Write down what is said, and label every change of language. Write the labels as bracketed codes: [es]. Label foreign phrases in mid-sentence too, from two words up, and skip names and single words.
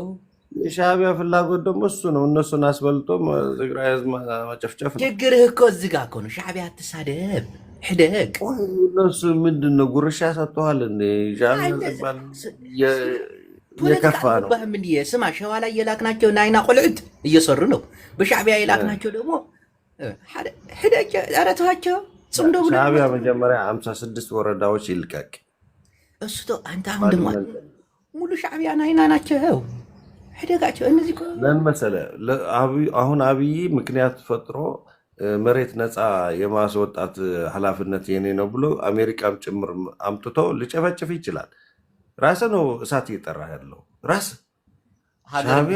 [am] የሻዕቢያ ፍላጎት ደግሞ እሱ ነው እነሱን አስበልጦ ትግራይ ህዝብ መጨፍጨፍ ነው። ችግርህ እኮ እዚህ ጋር እኮ ነው። ሻዕቢያ አትሳደብ ሕደግ እነሱ ምንድን ነው ጉርሻ ሰጥተዋል እንዴ? የከፋ ነው። ስማ ሸዋ ላይ የላክናቸው [ti] ናይና ቆልዑት [am] እየሰሩ ነው። በሻዕቢያ የላክናቸው ደግሞ ሕደግ አረተዋቸው ጽምዶ ብሎ ሻዕቢያ መጀመሪያ 56 ወረዳዎች ይልቀቅ። እሱ አንተ አሁን ደግሞ ሙሉ ሻዕቢያ ናይና ናቸው። ሕደጋቸው እነዚህ ለን መሰለ አሁን አብይ ምክንያት ፈጥሮ መሬት ነፃ የማስወጣት ኃላፊነት የኔ ነው ብሎ አሜሪካም ጭምር አምጥቶ ሊጨፈጭፍ ይችላል። ራስ ነው እሳት እየጠራ ያለው ራስ ሻዕቢያ